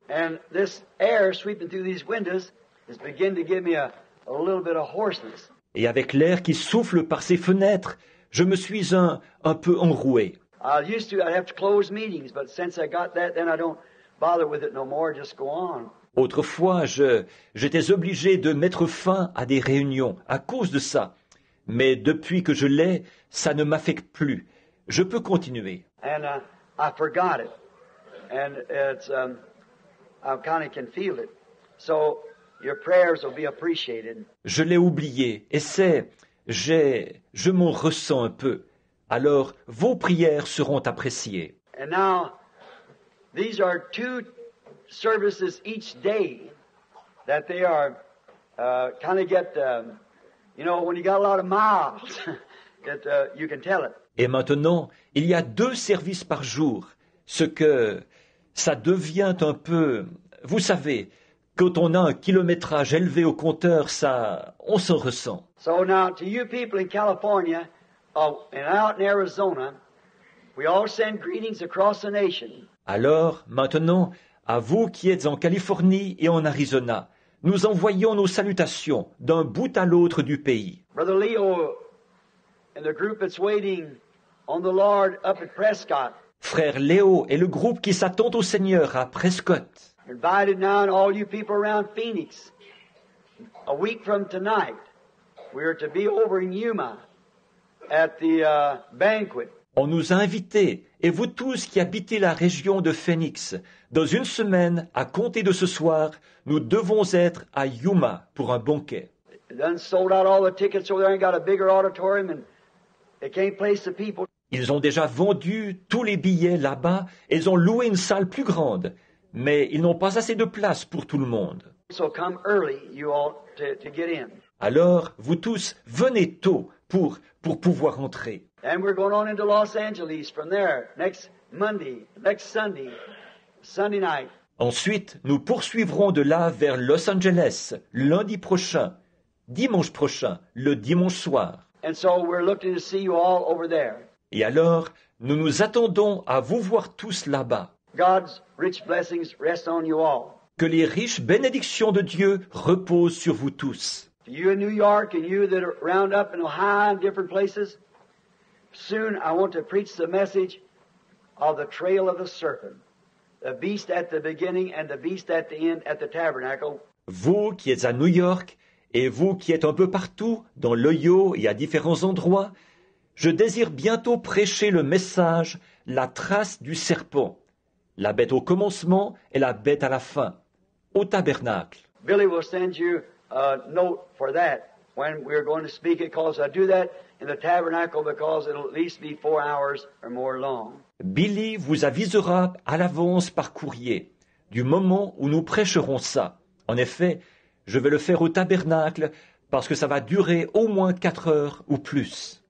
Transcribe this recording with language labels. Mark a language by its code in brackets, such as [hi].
[en] And this air sweeping through these windows is beginning to give me a little bit of hoarseness. [fr] Et avec l'air qui souffle par ses fenêtres, je me suis un peu enroué. [en] I'd have to close meetings, but since I got that, then I don't bother with it no more, just go on. [fr] Autrefois, j'étais obligé de mettre fin à des réunions à cause de ça. Mais depuis que je l'ai, ça ne m'affecte plus. Je peux continuer. [en] And I forgot it. And it's, I kind of can feel it. So your prayers will be appreciated. [fr] Je l'ai oublié, et je m'en ressens un peu. Alors, vos prières seront appréciées. [en] And now, these are 2 services each day that they are kind of get, when you got a lot of miles, that you can tell it. [fr] Et maintenant, il y a 2 services par jour, ce que ça devient un peu, vous savez, quand on a un kilométrage élevé au compteur, on s'en ressent. [en] So now, to you people in California and out in Arizona, we all send greetings across the nation. [fr] Alors, maintenant, à vous qui êtes en Californie et en Arizona, nous envoyons nos salutations d'un bout à l'autre du pays. [en] Brother Leo and the group that's waiting on the Lord up at Prescott. [fr] Frère Léo et le groupe qui s'attend au Seigneur à Prescott. [en] Invited now and all you people around Phoenix. A week from tonight, we are to be over in Yuma at the banquet. [fr] On nous a invités, et vous tous qui habitez la région de Phoenix, dans une semaine, à compter de ce soir, nous devons être à Yuma pour un banquet. [en] Done sold out all the tickets over there and got a bigger auditorium and they can't place the people. [fr] Ils ont déjà vendu tous les billets là-bas, et ils ont loué une salle plus grande, mais ils n'ont pas assez de place pour tout le monde. [en] So come early, you all, to get in. [fr] Alors, vous tous, venez tôt pour pouvoir entrer. [en] And we're going on into Los Angeles from there next Sunday night. [fr] Ensuite, nous poursuivrons de là vers Los Angeles, lundi prochain, dimanche prochain, le dimanche soir. [en] And so we're looking to see you all over there. [fr] Et alors, nous nous attendons à vous voir tous là-bas. [en] God's rich blessings rest on you all. [fr] Que les riches bénédictions de Dieu reposent sur vous tous. [en] To you in New York and you that are round up in Ohio and different places, soon I want to preach the message of the trail of the serpent, the beast at the beginning and the beast at the end at the tabernacle. [fr] Vous qui êtes à New York et vous qui êtes un peu partout, dans l'Ohio et à différents endroits, je désire bientôt prêcher le message, la trace du serpent, la bête au commencement et la bête à la fin, au tabernacle. [en] Billy will send you a note for that when we're going to speak it, because I do that in the tabernacle because it'll at least be 4 hours or more long. [fr] Billy vous avisera à l'avance par courrier du moment où nous prêcherons ça. En effet, je vais le faire au tabernacle parce que ça va durer au moins 4 heures ou plus.